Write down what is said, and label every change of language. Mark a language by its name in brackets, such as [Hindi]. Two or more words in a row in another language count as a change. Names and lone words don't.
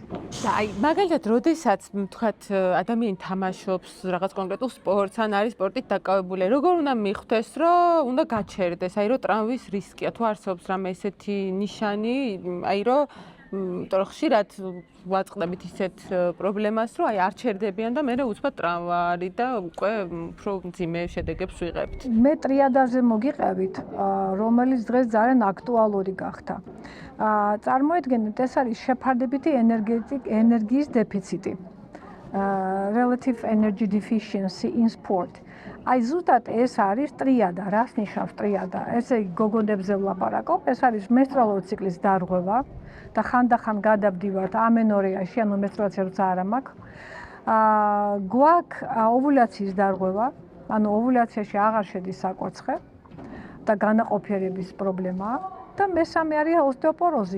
[Georgian] და აი, მაგალითად, როდესაც თქვათ ადამიანი თამაშობს რაღაც კონკრეტულ სპორტს, ან არის სპორტით დაკავებული, როგორ უნდა მიხვდეს, რომ უნდა გაჩერდეს, აი რომ ტრამვის რისკია, თუ არსებობს რამე ესეთი ნიშანი, აი რომ იმიტომ რომ ხშირად ვაწყდებით ისეთ პრობლემას, რომ აი არ ჩერდებიან და მერე უცბად ტრავმა არის და უკვე უფრო მძიმე შედეგებს ვიღებთ. მე ტრიადაზე მოგიყევით, რომელიც დღეს ძალიან აქტუალური გახდა. წარმოიდგინეთ, ეს არის შეფარდებითი ენერგიის დეფიციტი. [English] Relative energy deficiency in sport. [Georgian] აი ზუსტად ეს არის ტრიადა. რას ნიშნავს ტრიადა? ესე იგი გოგონებზე ვლაპარაკობ, ეს არის მენსტრუალური ციკლის დარღვევა და ხანდახან გადავდივართ ამენორეაში, ანუ მენსტრუაცია როცა არ მაქვს. გვაქვს ოვულაციის დარღვევა, ანუ ოვულაციაში აღარ შედის საკვერცხე და განაყოფიერების პრობლემაა და მესამე არის ოსტეოპოროზი.